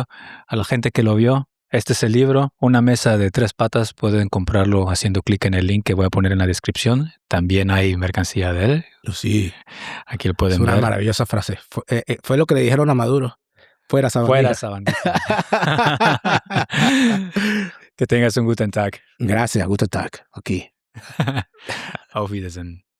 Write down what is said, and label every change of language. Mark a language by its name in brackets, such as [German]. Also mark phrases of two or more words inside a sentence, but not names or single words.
[Spanish] A la gente que lo vio, este es el libro, Una mesa de tres patas. Pueden comprarlo haciendo clic en el link que voy a poner en la descripción. También hay mercancía de él. Sí, aquí lo pueden es una ver. maravillosa frase. Fue lo que le dijeron a Maduro. Fuera Sabandija. Fuera Sabandija. Que tengas un [German] guten Tag. [Spanish] Gracias, [German] guten Tag. [Spanish] Aquí. [German] Auf Wiedersehen.